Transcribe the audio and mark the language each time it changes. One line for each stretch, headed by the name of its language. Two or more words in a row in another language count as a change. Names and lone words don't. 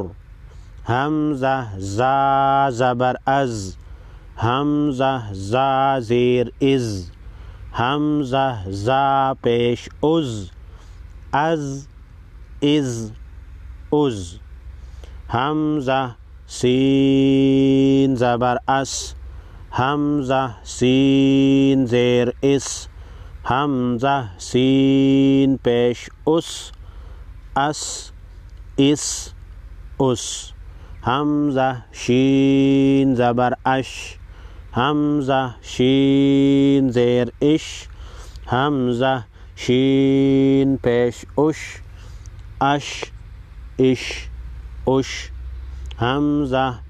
Persian: همزه زا زبر از، همزه زا زیر از، همزه زا پیش از، از از عز. همزه سین زبر اس، همزه سین زیر اِس، همزه سین پیش اُس، اَس اِس اُس، همزه شین زبر اَش، همزه شین زیر اِش، همزه شین پیش اُش، اَش اِش اُش، همزه